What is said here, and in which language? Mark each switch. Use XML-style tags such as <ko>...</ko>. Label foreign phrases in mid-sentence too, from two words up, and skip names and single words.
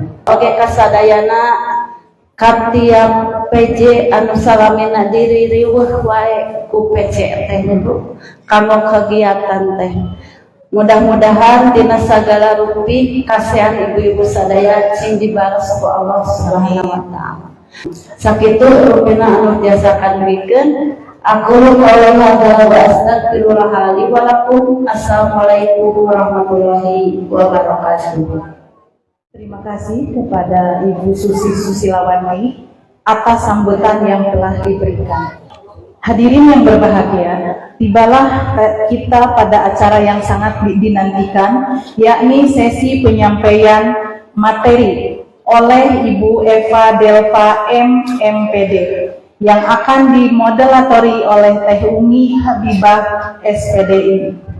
<su>Oge kasadayana katiap PJ anu salamina diri riweuh wae ku PC teh kanggo kegiatan teh. Mudah-mudahan dina sagala rupi kasihan ibu-ibu sadaya cing dibalas ku</su> <ar>Allah Subhanahu wa taala.</ar> <su>Sakitu rupina anu tiasa kadurikeun</su> <ar>aku qoulun hadza wa astaghfirullah li wa lakum. السلام عليكم ورحمة الله وبركاته.</ar> <id>Terima kasih kepada Ibu Susi Susilawati atas sambutan yang telah diberikan. Hadirin yang berbahagia, tibalah kita pada acara yang sangat dinantikan, yakni sesi penyampaian materi oleh Ibu Eva Delva MPD yang akan dimoderatori oleh Teh Umi Habibah SPDI.</id>